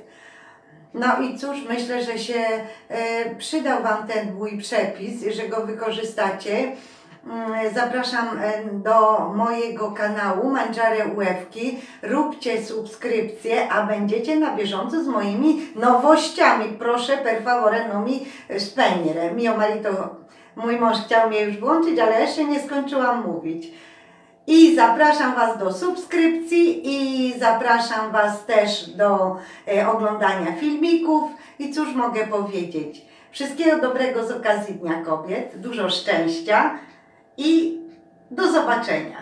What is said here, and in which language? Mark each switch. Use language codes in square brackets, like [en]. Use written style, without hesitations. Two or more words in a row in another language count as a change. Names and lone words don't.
[pl] No i cóż, myślę, że się przydał Wam ten mój przepis, że go wykorzystacie. Zapraszam do mojego kanału Mangiare Uewki. Róbcie subskrypcję, a będziecie na bieżąco z moimi nowościami. Proszę, [it] per favore, no mi spegnere. Mio marito, [pl] mój mąż chciał mnie już włączyć, ale jeszcze nie skończyłam mówić. I zapraszam Was do subskrypcji i zapraszam Was też do oglądania filmików. I cóż mogę powiedzieć? Wszystkiego dobrego z okazji Dnia Kobiet, dużo szczęścia i do zobaczenia.